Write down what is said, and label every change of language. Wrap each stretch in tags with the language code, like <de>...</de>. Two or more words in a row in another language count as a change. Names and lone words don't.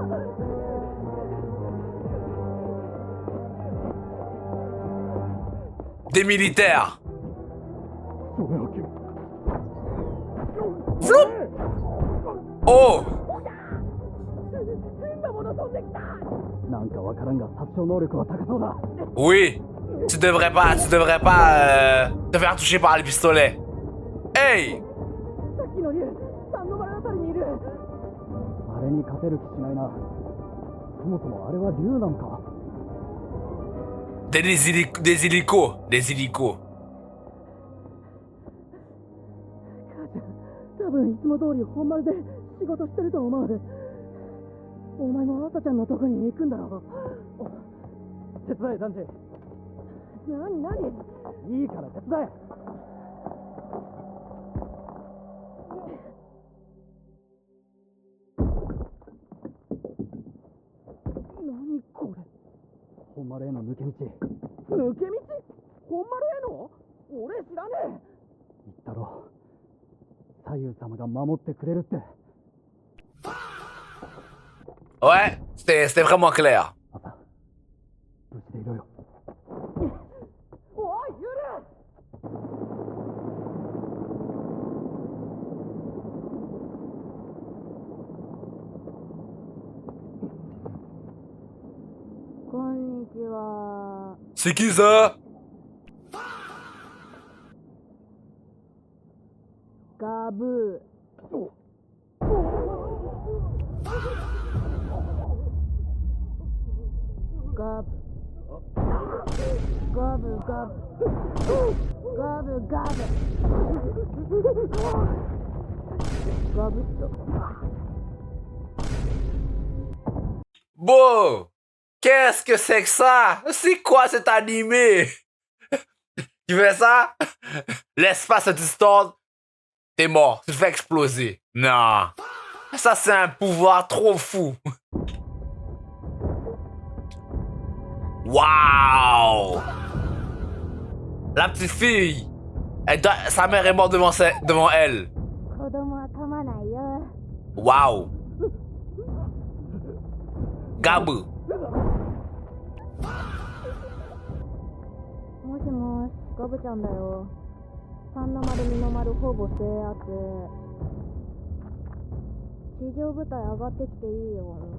<fr>Des militaires.</fr> <ja>それを切る。 Floup! Oh! 変なもの飛んできた。なんかわからんが殺傷能力は高そうだ。</ja> <fr>Oui. Tu devrais pas te faire toucher par les pistolets. Hey!</fr> <ja>さっきの竜、三の丸あたりにいる。あれに勝てる気しないな。そもそもあれは竜なのか。</ja> <fr>Des hélicos. Des hélicos.</fr> <ja>母ちゃん、多分いつも通り本丸で仕事してると思う。お前も朝ちゃんのとこに行くんだろう。手伝え、サンジ。何？いいから手伝え。何これ？本丸への抜け道。抜け道？本丸への？俺知らねえ。言ったろう。左右様が守ってくれるって。</ja> <fr>Ouais, c'était vraiment clair.</fr> <ja>朝、無事でいろよ。おい、ユル！こんにちは。</ja> <fr>C'est qui ça?</fr> <ja>ガブー。ガブ。ガブガブ。ガブガブ。ガブッと。</ja> <fr>Bon! Qu'est-ce que c'est que ça? C'est quoi cet animé? Tu fais ça? L'espace se distorde. T'es mort. Tu te fais exploser. Non. Ça, c'est un pouvoir trop fou. Waouh! La petite fille. Sa mère est morte devant elle.</fr> <ja>子供は噛まないよ。</ja> <fr>Waouh! Gabu.</fr> <ja>もしもし、ガブちゃんだよ。三の丸二の丸ほぼ制圧。地上部隊上がってきていいよ。</ja>